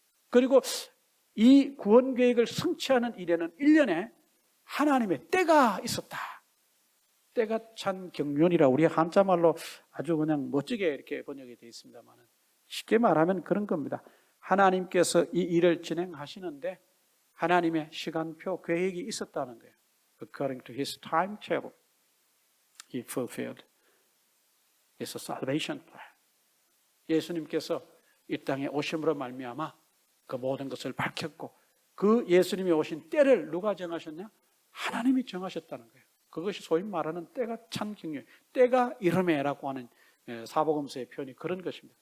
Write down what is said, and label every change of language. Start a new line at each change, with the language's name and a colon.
Korean: 그리고 이 구원 계획을 성취하는 일에는 1년에 하나님의 때가 있었다. 때가 찬 경륜이라 우리 한자말로 아주 그냥 멋지게 이렇게 번역이 되어 있습니다만 쉽게 말하면 그런 겁니다. 하나님께서 이 일을 진행하시는데 하나님의 시간표 계획이 있었다는 거예요.
English: According to his timetable, he fulfilled his salvation plan.
Korean: 예수님께서 이 땅에 오심으로 말미암아 그 모든 것을 밝혔고 그 예수님이 오신 때를 누가 정하셨냐? 하나님이 정하셨다는 거예요. 그것이 소위 말하는 때가 찬 경륜, 때가 이름에라고 하는 사복음서의 표현이 그런 것입니다.